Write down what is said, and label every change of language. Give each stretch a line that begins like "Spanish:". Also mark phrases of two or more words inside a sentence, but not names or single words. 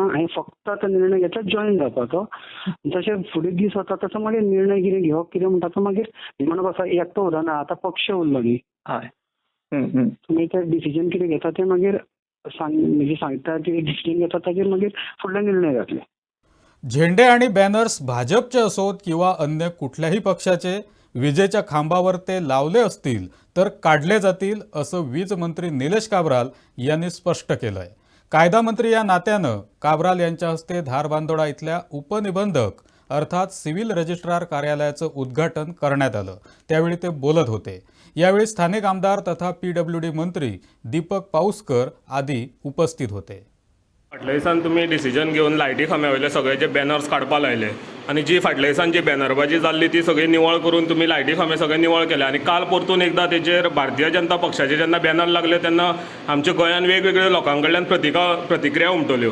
Konkani: हांवें फक्त आतां निर्णय घेतला जॉईन जावपाचो. जशें फुडें दीस वता तसो मागीर निर्णय कितें घेवप कितें म्हणटा तो मागीर म्हणप आसा एकटो उरना, आतां पक्ष उरलो न्ही. हय. तुमी तें डिसिजन कितें घेता तें मागीर म्हणजे सांगता ते डिसिजन घेता ताचेर मागीर फुडले निर्णय जातले.
Marathi: झेंडे आणि बॅनर्स भाजपचे असोत किंवा अन्य कुठल्याही पक्षाचे, विजेच्या खांबावर ते लावले असतील तर काढले जातील, असं वीज मंत्री निलेश काब्राल यांनी स्पष्ट केलंय. कायदा मंत्री या नात्यानं काब्राल यांच्या हस्ते धारबांदोडा इथल्या उपनिबंधक अर्थात
English: civil registrar
Marathi: कार्यालयाचं उद्घाटन करण्यात आलं. त्यावेळी ते बोलत होते. यावेळी स्थानिक आमदार तथा PWD मंत्री दीपक पाऊसकर आदी उपस्थित होते.
Konkani: फाटल्या दिसान तुमी डिसिजन घेवन लायटी खांब्या वयले सगळे जे बॅनर्स काडपा लायले आनी जी फाटल्या दिसान जी बॅनरबाजी जाल्ली ती सगळी निवळ करून तुमी लायटी खांबे सगळे निवळ केले. आनी काल परतून एकदां तेजेर भारतीय जनता पक्षाचे जेन्ना बॅनर लागले तेन्ना आमच्या गोंयांत वेगवेगळ्या लोकां कडल्यान प्रतिक्रिया उमटल्यो.